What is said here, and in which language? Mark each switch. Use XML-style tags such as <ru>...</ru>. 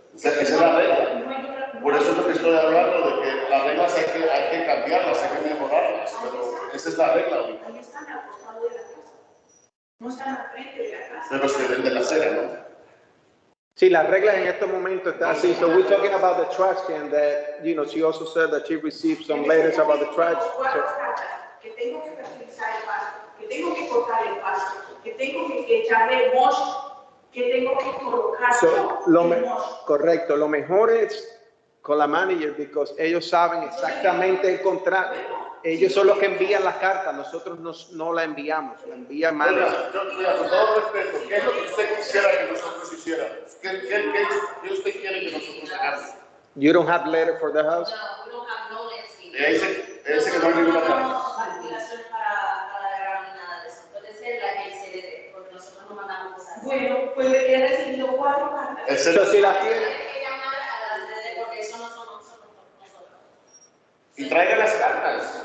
<es>Esa es la regla. Por eso es lo que estoy hablando, de que las reglas hay que cambiarlas, hay que mejorarlas. Pero esa es la regla ahorita. Ahí están al costado de la casa. No están al frente de la casa. Pero se ven de la acera, ¿no? Sí, las reglas en este momento están así.</es> <en>So we're talking about the trash can that, you know, she also said that she received some letters about the trash.</en> <es>Cuatro cartas, que tengo que fertilizar el pasto, que tengo que cortar el pasto, que tengo que echarle mosh, que tengo que colocar Correcto, lo mejor es con la manager,</es> <en>because</en> <es>ellos saben exactamente el contrato. Ellos son los que envían las cartas, nosotros no la enviamos, la envía manager. Oiga, con todo respeto, ¿qué es lo que usted quisiera que nosotros hiciéramos? ¿Qué usted quiere que nosotros hagamos?</es> <en>You don't have letter for the house? No, we don't have no landscape.</en> <es>Ella dice que no hay ninguna carta. No calculaciones para la grama ni nada de eso. Puede ser la que se dé, porque nosotros no mandamos cosas. Bueno, pues he recibido 4 cartas. Eso sí la tiene. Hay que llamar a las redes porque eso no son nosotros. Y traiga las cartas.</es>